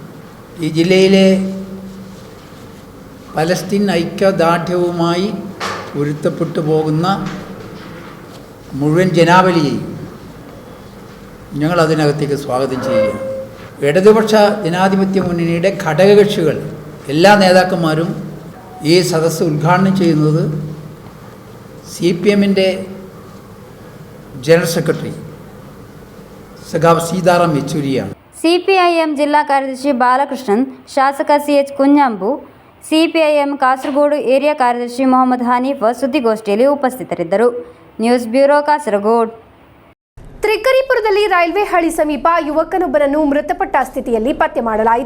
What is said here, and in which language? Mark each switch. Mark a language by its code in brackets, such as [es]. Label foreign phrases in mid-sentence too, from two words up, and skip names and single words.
[ml] ഈ ജില്ലയിലെ പലസ്തീൻ ഐക്യദാർഢ്യവുമായി പൊരുത്തപ്പെട്ടു പോകുന്ന മുഴുവൻ ജനാവലിയെയും ഞങ്ങൾ അതിനകത്തേക്ക് സ്വാഗതം ചെയ്യുകയാണ്. ഇടതുപക്ഷ ജനാധിപത്യ മുന്നണിയുടെ ഘടകകക്ഷികൾ എല്ലാ നേതാക്കന്മാരും ഈ സദസ്സ് ഉദ്ഘാടനം ചെയ്യുന്നത് CPM-ൻ്റെ [en] general secretary [ml] സഖാവ് സീതാറാം യെച്ചൂരിയാണ്. [kn] ಸಿಪಿಐಎಂ ಜಿಲ್ಲಾ ಕಾರ್ಯದರ್ಶಿ ಬಾಲಕೃಷ್ಣನ್, ಶಾಸಕ CH ಕುഞ്ഞാമ്പು, ಸಿಪಿಐಎಂ ಕಾಸರಗೋಡು ಏರಿಯಾ ಕಾರ್ಯದರ್ಶಿ ಮೊಹಮ್ಮದ್ ಹನೀಫ್ ಸುದ್ದಿಗೋಷ್ಠಿಯಲ್ಲಿ ಉಪಸ್ಥಿತರಿದ್ದರು. [en] news bureau, [kn] ಕಾಸರಗೋಡು. ತ್ರಿಕರಿಪುರದಲ್ಲಿ ರೈಲ್ವೆ ಹಳಿ ಸಮೀಪ ಯುವಕನೊಬ್ಬನನ್ನು ಮೃತಪಟ್ಟ ಸ್ಥಿತಿಯಲ್ಲಿ ಪತ್ತೆ ಮಾಡಲಾಯಿತು.